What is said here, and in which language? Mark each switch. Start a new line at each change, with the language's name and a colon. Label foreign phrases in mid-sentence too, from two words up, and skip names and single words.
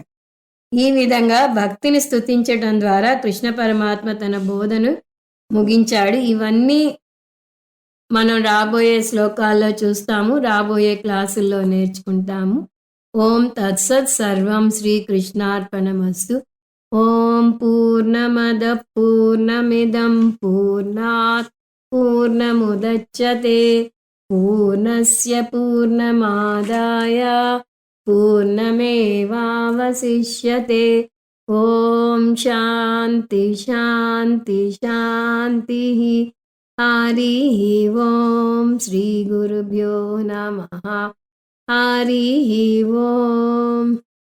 Telugu: ఈ విధంగా భక్తిని స్తుతించటం ద్వారా కృష్ణ పరమాత్మ తన బోధను ముగించాడు. ఇవన్నీ మనం రాబోయే శ్లోకాల్లో చూస్తాము, రాబోయే క్లాసుల్లో నేర్చుకుంటాము.
Sanskrit: ఓం తత్సత్. సర్వం శ్రీకృష్ణార్పణమస్తు. ఓం పూర్ణమద పూర్ణమిదం పూర్ణాత్ పూర్ణముదచ్యతే పూర్ణస్య పూర్ణమాదాయ పూర్ణమేవావశిష్యతే. ఓం శాంతి శాంతి శాంతి. హరి ఓం. శ్రీ గురుభ్యో నమః. హరి ఓం.